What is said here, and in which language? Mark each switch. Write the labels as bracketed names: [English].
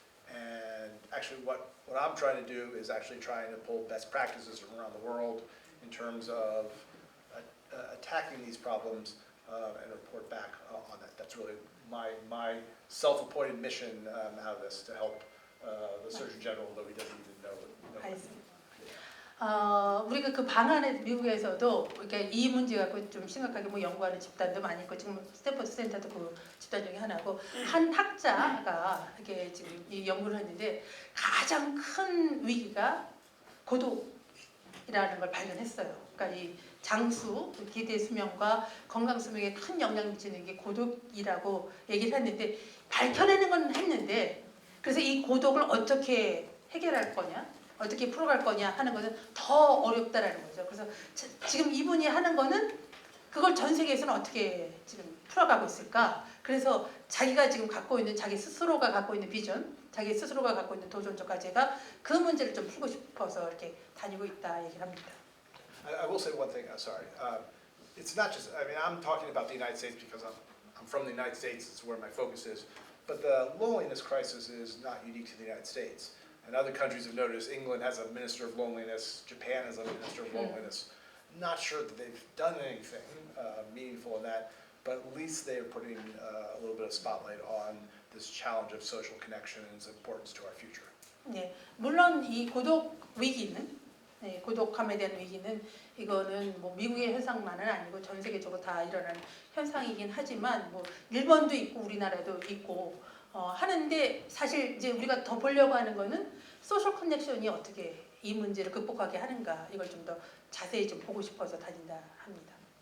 [English] And actually what I'm trying to do is actually trying to pull best practices from around the world in terms of attacking these problems and report back on that. That's really my self-appointed mission out of this, to help the Surgeon General, though he doesn't even know it. [Korean] 알겠습니다. 우리가 그 방안에 미국에서도 이렇게 이 문제 갖고 좀 심각하게 뭐 연구하는 집단도 많이 있고, 지금 스탠퍼드 센터도 그 집단 중에 하나고, 한 학자가 이렇게 지금 이 연구를 했는데 가장 큰 위기가 고독이라는 걸 발견했어요. 그러니까 이 장수, 기대 수명과 건강 수명에 큰 영향을 미치는 게 고독이라고 얘기를 했는데, 밝혀내는 건 했는데, 그래서 이 고독을 어떻게 해결할 거냐, 어떻게 풀어갈 거냐 하는 것은 더 어렵다라는 거죠. 그래서 지금 이분이 하는 거는 그걸 전 세계에서는 어떻게 지금 풀어가고 있을까? 그래서 자기가 지금 갖고 있는, 자기 스스로가 갖고 있는 비전, 자기 스스로가 갖고 있는 도전적 과제가 그 문제를 좀 풀고 싶어서 이렇게 다니고 있다 얘기를 합니다. [English] I will say one thing. Sorry, it's not just. I mean, I'm talking about the United States because I'm from the United States. It's where my focus is. But the loneliness crisis is not unique to the United States. And other countries have noticed. England has a minister of loneliness. Japan has a minister of loneliness. Not sure that they've done anything meaningful in that, but at least they are putting a little bit of spotlight on this challenge of social connection and its importance to our future. [Korean] 네, 물론 이 고독 위기는, 고독함에 대한 위기는 이거는 뭐 미국의 현상만은 아니고 전 세계적으로 다 일어나는 현상이긴 하지만, 뭐 일본도 있고 우리나라도 있고 하는데, 사실 이제 우리가 더 보려고 하는 거는 소셜 커넥션이 어떻게 이 문제를 극복하게 하는가, 이걸 좀 더 자세히 좀 보고 싶어서 다닌다 합니다.